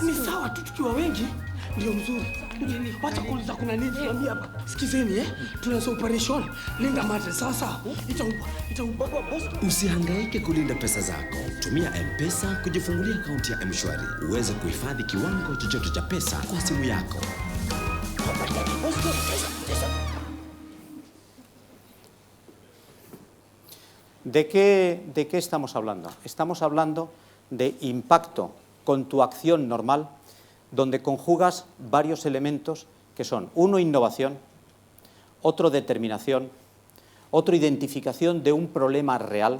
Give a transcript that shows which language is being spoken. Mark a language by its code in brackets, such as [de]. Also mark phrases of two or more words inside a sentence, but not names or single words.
[sw] Ni sawa tu tukiwa wengi ndio mzuri. Wacha kuuliza kuna nini tuambie hapa. Sikizeni tunaanza operation. Linda matresi sasa. Itaumpa boss. Usihangaike kulinda pesa zako. Tumia M-Pesa kujifungulia akaunti ya M-Shwari. Uweze kuhifadhi kiwango chochote cha pesa kwa simu yako. [es] ¿De qué estamos hablando? Estamos hablando de impacto con tu acción normal, donde conjugas varios elementos que son, uno, innovación, otro, determinación, otro, identificación de un problema real.